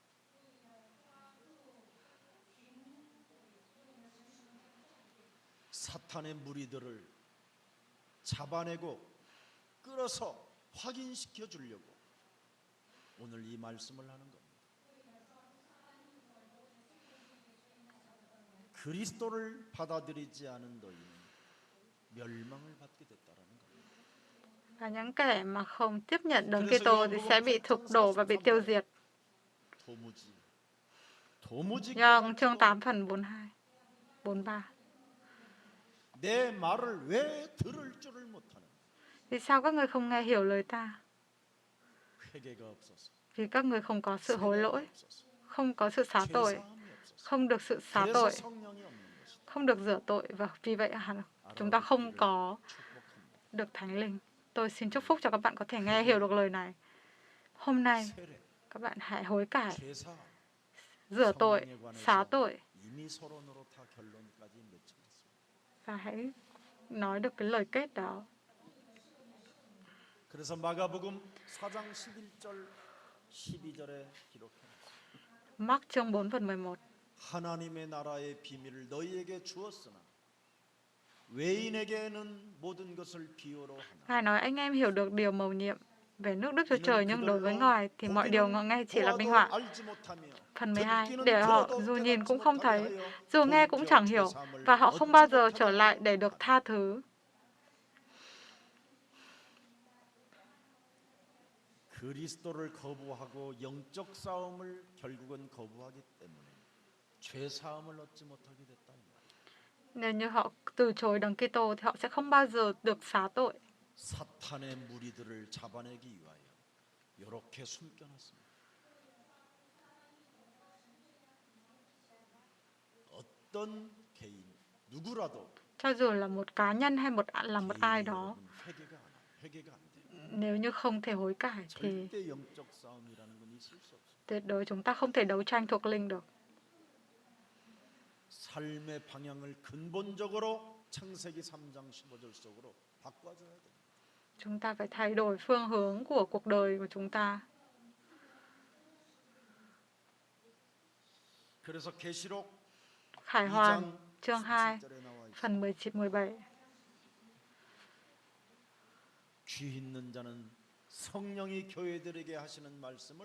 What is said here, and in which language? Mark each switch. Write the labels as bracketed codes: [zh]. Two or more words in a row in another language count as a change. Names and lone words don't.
[ko] 사탄의 무리들을 잡아내고 끌어서 확인시켜 주려고 오늘 이 말씀을 하는 겁니다. 그리스도를 받아들이지 않은 너희는 멸망을 받게 됐다라는 겁니다. [vi] Và những kẻ mà không tiếp nhận Đấng Kitô thì sẽ bị thục đổ và bị tiêu diệt. [ko] 도무지 [vi] Nhưng chương 8 phần 42, 43. [ko] 내 말을 왜 들을 줄을 못하는? [vi] Vì sao các ngươi không nghe hiểu lời ta? [ko] 회개가 없어서, [vi] Vì các ngươi không có sự hối lỗi, [ko] 없어서, [vi] không có sự xá tội, [ko] 죄사함이 없어서. [vi] không được sự xá [ko] 그래서 [vi] tội, [ko] 성령이 없는 것이다. [vi] không được rửa tội, và vì vậy chúng ta không có [ko] 축복합니다. [vi] được Thánh Linh. Tôi xin chúc phúc cho các bạn có thể nghe hiểu được lời này. Hôm nay [ko] 세례, [vi] các bạn hãy hối cải, [ko] 죄사, [vi] rửa tội, xá tội [ko] 이미 서론으로 다 결론까지 맺혔습니다. [vi] và hãy nói được cái lời kết đó. [ko] 그래서 마가복음 4장 11절 12절에 기록합니다. [vi] Mác chương 4 phần 11. [ko] 하나님의 나라의 비밀을 너희에게 주었으나 외인에게는 모든 것을 비유로 하나. [vi] Ngài nói anh em hiểu được điều mầu nhiệm về nước Đức Chúa Trời, nhưng đối với ngoài thì mọi điều ngọ nghe chỉ là minh họa. Phần 12. Để họ dù nhìn cũng không thấy, dù nghe cũng chẳng hiểu, và họ không bao giờ trở lại để được tha thứ. [ko] 그리스도를 거부하고 영적 싸움을 결국은 거부하기 때문에 죄 사함을 얻지 못하게 됐다. [vi] Nếu như họ từ chối Đấng Kitô thì họ sẽ không bao giờ được xá tội. [ko] 사탄의 무리들을 잡아내기 위하여 이렇게 숨겨놨습니다. 어떤 개인 누구라도 [vi] Cho dù là một cá nhân hay là một ai đó, [ko] 회개가 안 돼요. [vi] nếu như không thể hối cải thì [ko] 절대 영적 싸움이라는 건 있을 수 없어요. [vi] tuyệt đối chúng ta không thể đấu tranh thuộc linh được. [ko] 삶의 방향을 근본적으로 창세기 3장 15절 속으로 바꿔줘야 돼요. [vi] Chúng ta phải thay đổi phương hướng của cuộc đời của chúng ta. [ko] 그래서 계시록 [vi] Khải [ko] 2장 [vi] Hoàn chương 2 [ko] 17절에 나와 있어요. [vi] phần 17. [ko] 귀 있는 자는 성령이 교회들에게 하시는 말씀을